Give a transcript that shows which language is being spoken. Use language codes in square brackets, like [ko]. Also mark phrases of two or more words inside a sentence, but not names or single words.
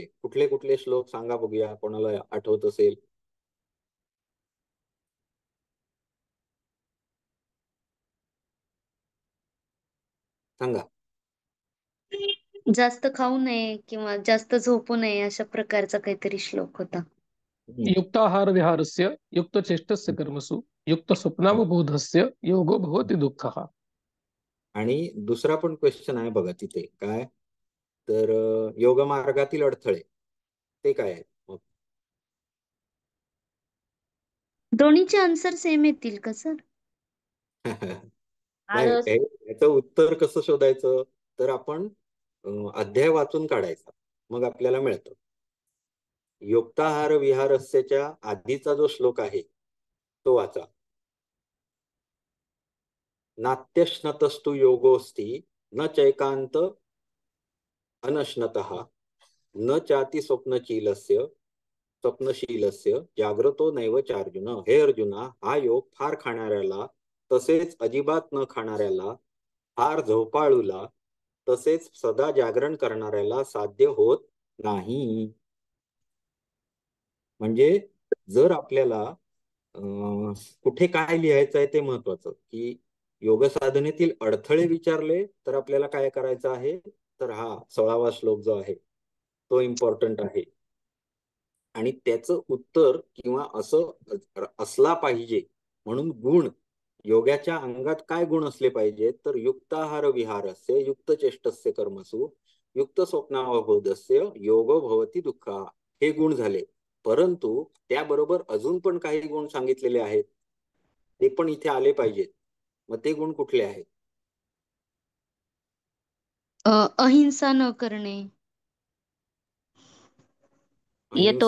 [mr] कुठले कुठले श्लोक सांगा बघूया, कोणाला आठवत असेल. सांगा. जास्त खाऊ नये किंवा जास्त झोपू नये अशा प्रकारचा काहीतरी श्लोक होता. [sa] युक्ताहार विहारस्य युक्त चेष्टस्य कर्मसु युक्त स्वप्नावबोधस्य योगो भवति दुःखः. [mr] आणि दुसरा पण क्वेश्चन आहे बघा तिथे, काय तर योग मार्गातील अडथळे ते काय आहेत मग? दोन्हीचे [en] answer same [mr] येतील का सर? नाही, याचं उत्तर कसं शोधायचं तर आपण अध्याय वाचून काढायचा, मग आपल्याला मिळतं. युक्ताहार विहारस्यच्या आधीचा जो श्लोक आहे तो वाचा. [sa] नात्यश्नतस्तु योगोस्ति न चैकांत अनश्नतः न चाति स्वप्नशीलस्य जाग्रतो नैव चार्जुन. [mr] हे अर्जुना, हा योग फार खाणाऱ्याला तसेच अजिबात न खाणाऱ्याला, फार झोपाळूला तसेच सदा जागरण करणाऱ्याला साध्य होत नाही. म्हणजे जर आपल्याला कुठे काय लिहायचं आहे ते महत्वाचं, की योग साधनेतील अडथळे विचारले तर आपल्याला काय करायचं आहे तर हा 16वा श्लोक जो आहे तो इम्पॉर्टंट आहे. आणि त्याचं उत्तर किंवा असं असला पाहिजे म्हणून गुण, योगाच्या अंगात काय गुण असले पाहिजेत तर [sa] युक्ताहार विहारस्य युक्त चेष्टस्य कर्मसु युक्त स्वप्नावबोधस्य योगो भवति दुःखः. [mr] हे गुण झाले. परंतु त्याबरोबर अजून पण काही गुण सांगितलेले आहेत, ते पण इथे आले पाहिजेत. मग ते गुण कुठले आहेत? अहिंसा न करणे. येतो